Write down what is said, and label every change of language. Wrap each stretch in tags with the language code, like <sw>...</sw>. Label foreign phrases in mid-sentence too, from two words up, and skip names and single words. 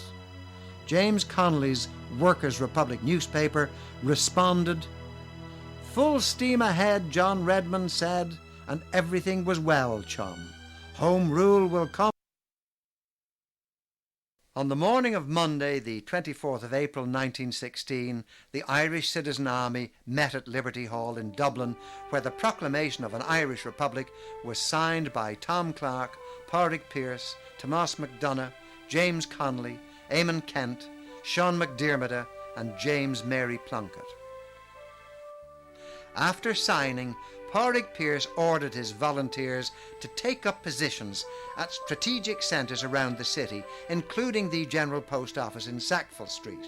<en>James Connolly's Workers' Republic newspaper responded, "Full steam ahead," John Redmond said, "and everything was well, chum. Home Rule will come." On the morning of Monday, the 24th of April 1916, the Irish Citizen Army met at Liberty Hall in Dublin, where the proclamation of an Irish Republic was signed by Tom Clarke, Pádraig Pearse, Tomás MacDonagh, James Connolly, Eamon Kent, Sean McDermott and James Mary Plunkett. After signing, Pádraig Pearse ordered his volunteers to take up positions at strategic centres around the city, including the General Post Office in Sackville Street.</en>